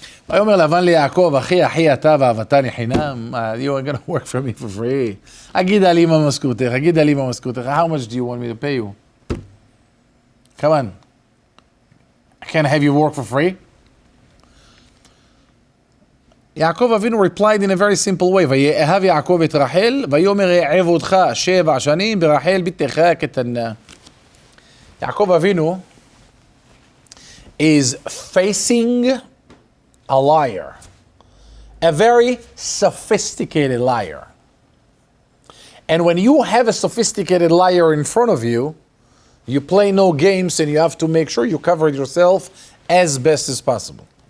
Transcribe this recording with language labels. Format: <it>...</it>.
<he>ויאמר לבן ליעקב, אחי, אחי אתה ואהבתני חינם,</he> <en>you are going to work for me for free.</en> <he>אגידה לי מה משכורתך,</he> <en>אגידה לי מה משכורתך, how much do you want me to pay you? Come on. I can't have you work for free. Yaakov Avinu replied in a very simple way.</en> <he>ויאהב יעקב את רחל, ויאמר אעב אותך 7 שנים ברחל בתך הקטנה.</he> <en>Yaakov Avinu is facing a liar, a very sophisticated liar. And when you have a sophisticated liar in front of you, you play no games and you have to make sure you cover yourself as best as possible.</en>